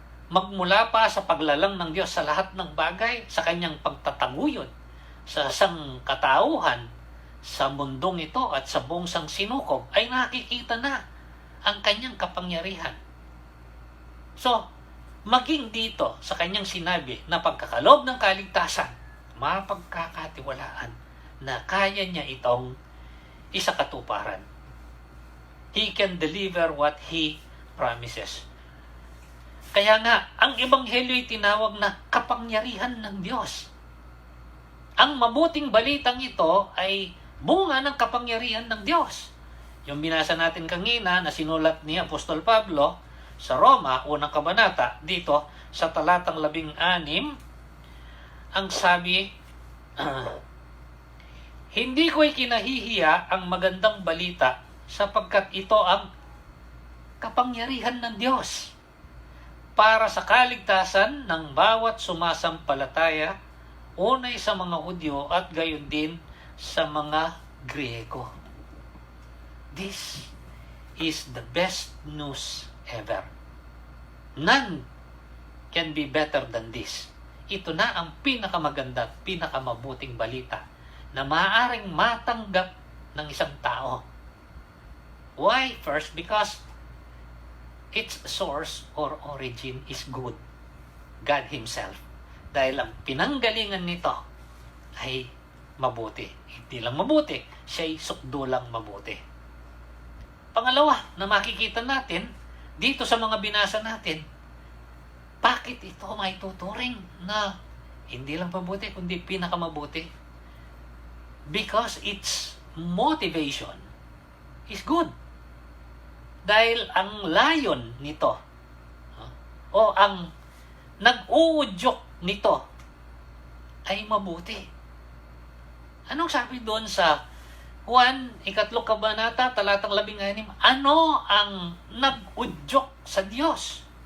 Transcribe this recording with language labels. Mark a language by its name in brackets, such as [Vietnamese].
[Filipino] Magmula pa sa paglalang ng Diyos sa lahat ng bagay, sa kanyang pagtataguyod sa sangkatauhan sa mundong ito at sa buong sangsinukob, ay nakikita na ang kanyang kapangyarihan. So, maging dito sa kanyang sinabi na pagkakalob ng kaligtasan, mapagkakatiwalaan na kaya niya itong isakatuparan. [English] He can deliver what He promises. [Filipino] Kaya nga, ang Ebanghelyo ay tinawag na kapangyarihan ng Diyos. Ang mabuting balitang ito ay bunga ng kapangyarihan ng Diyos. Yung binasa natin kanina na sinulat ni Apostol Pablo sa Roma, unang kabanata, dito sa talatang 16, ang sabi, hindi ko'y kinahihiya ang magandang balita sapagkat ito ang kapangyarihan ng Diyos para sa kaligtasan ng bawat sumasampalataya, unay sa mga Hudyo at gayon din sa mga Griego. [English] This is the best news ever. None can be better than this. [Filipino] Ito na ang pinakamaganda at pinakamabuting balita na maaaring matanggap ng isang tao. [English] Why? First, because its source or origin is good. God Himself. [Filipino] Dahil ang pinanggalingan nito ay mabuti. Hindi lang mabuti, siya'y sukdulang mabuti. Pangalawa na makikita natin dito sa mga binasa natin, bakit ito may tuturing na hindi lang mabuti, kundi pinakamabuti? [English] Because its motivation is good. [Filipino] Dahil ang layon nito, o ang nag-uudyok nito, ay mabuti. Anong sabi doon sa Juan, 3 kabanata, talatang 16, ano ang nag-udyok sa Diyos?